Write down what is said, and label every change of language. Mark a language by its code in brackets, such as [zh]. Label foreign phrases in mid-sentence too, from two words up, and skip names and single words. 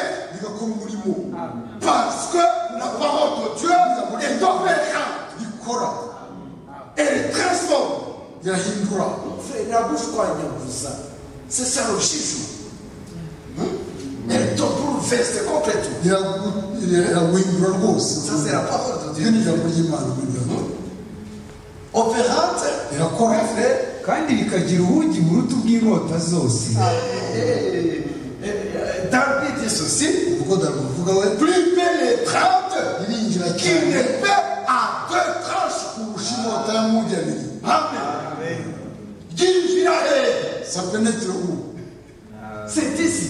[fr] Parce que la parole de Dieu est opérante. Elle transforme. La bouche quoi, c'est ça le jugement. Elle te bouleverse complètement. Ça c'est la parole de Dieu. Opérante. [rw] Kandi rikagira ubugi buruta ubw'inkota zose. [fr] David dit ceci. Plus pénétrante qu'il n'épée à 2 tranches. Amen. Ça pénètre où? C'est ici.